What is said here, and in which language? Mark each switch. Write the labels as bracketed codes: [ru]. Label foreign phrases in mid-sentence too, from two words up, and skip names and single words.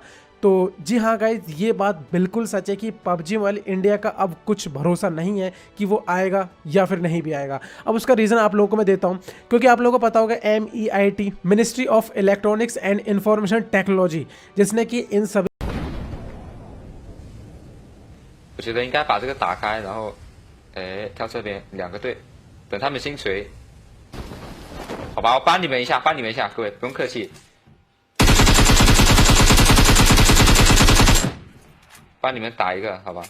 [hi] तो जी हाँ गाइज, ये बात बिल्कुल सच है कि पबजी मोबाइल इंडिया का अब कुछ भरोसा नहीं है कि वो आएगा या फिर नहीं भी आएगा। अब उसका रीज़न आप लोगों को मैं देता हूँ, क्योंकि आप लोगों को पता होगा MEIT, [en] Ministry of Electronics and Information Technology, [hi] जिसने कि इन सभी [zh] 我觉得应该把这个打开，然后，跳这边2个队，等他们新锤，好吧，我帮你们一下，帮你们一下，各位不用客气，帮你们打一个，好吧？